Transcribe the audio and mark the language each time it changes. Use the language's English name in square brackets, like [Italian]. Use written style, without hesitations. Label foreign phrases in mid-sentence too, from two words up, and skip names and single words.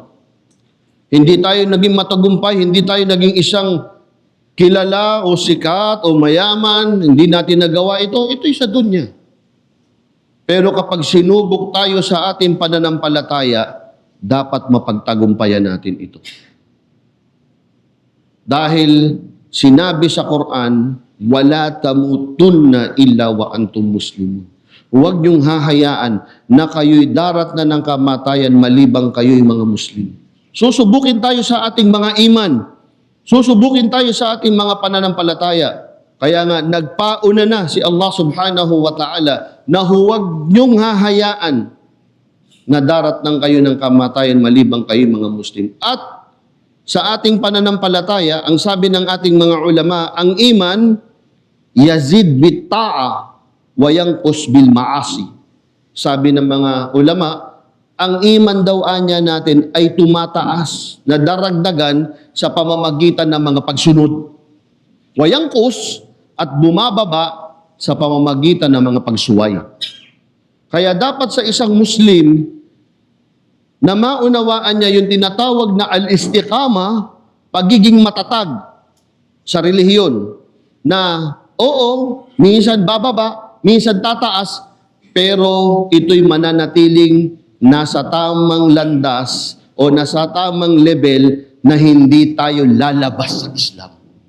[Filipino] Hindi tayo naging matagumpay, hindi tayo naging isang kilala o sikat o mayaman, hindi natin nagawa ito'y sa dunya. Pero kapag sinubok tayo sa ating pananampalataya, dapat mapagtagumpayan natin ito. Dahil sinabi sa Quran, [Arabic] ولا تموتن إلا وأنتم مسلمون. [Filipino] Huwag niyong hahayaan na kayo'y darat na ng kamatayan malibang kayo'y mga Muslim. Susubukin tayo sa ating mga iman. Susubukin tayo sa ating mga pananampalataya. Kaya nga, nagpauna na si Allah [Arabic] سبحانه وتعالى [Filipino] na huwag niyong hahayaan na darat ng kayo ng kamatayan malibang kayo mga Muslim. At sa ating pananampalataya, ang sabi ng ating mga ulama, ang iman, [Arabic] يزيد بالطاعة وينقص بالمعاصي. [Filipino] Sabi ng mga ulama, ang iman daw anya natin ay tumataas na daragdagan sa pamamagitan ng mga pagsunod. [Arabic] وينقص [Filipino] at bumababa sa pamamagitan ng mga pagsuway. Kaya dapat sa isang Muslim na maunawaan niya yung tinatawag na al-istiqama, pagiging matatag sa relihiyon, na oo, minsan bababa, minsan tataas, pero ito'y mananatiling nasa tamang landas o nasa tamang level na hindi tayo lalabas sa Islam.